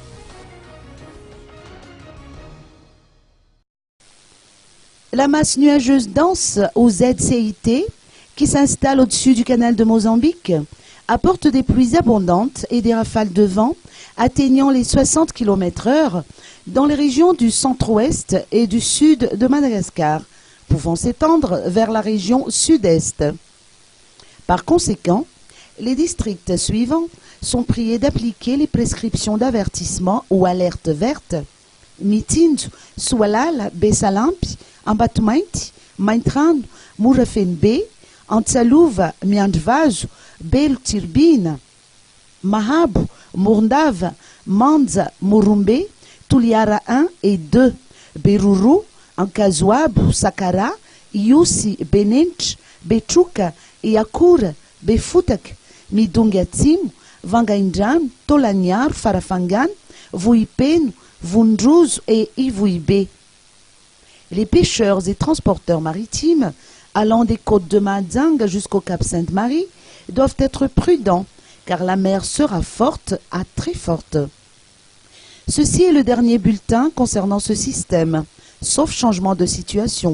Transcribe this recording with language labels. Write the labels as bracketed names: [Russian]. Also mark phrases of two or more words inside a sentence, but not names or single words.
[French] La masse nuageuse dense au ZCIT, qui s'installe au-dessus du canal de Mozambique, apporte des pluies abondantes et des rafales de vent atteignant les 60 km/h dans les régions du centre-ouest et du sud de Madagascar, pouvant s'étendre vers la région sud-est. Par conséquent, les districts suivants sont priés d'appliquer les prescriptions d'avertissement ou alerte verte Mitindo, Sualala, Bessalampi, Ambatumait, Maintran, Murafenbe, Antsaluva, Miandvajo, Belo Tirbina, Mahabo, Mourndava, Manza, Murumbe, Tuliara 1 et 2, Beruru, Ankazuabo, Sakara, Iusi, Benench, Bechuca, Iakura, Befutak, Midungatim, Vangaindran, Tolanyar, Farafangan, Vuipeno, Vundruz et Ivuibe. Les pêcheurs et transporteurs maritimes allant des côtes de Madzang jusqu'au cap Sainte-Marie doivent être prudents car la mer sera forte à très forte. Ceci est le dernier bulletin concernant ce système, sauf changement de situation.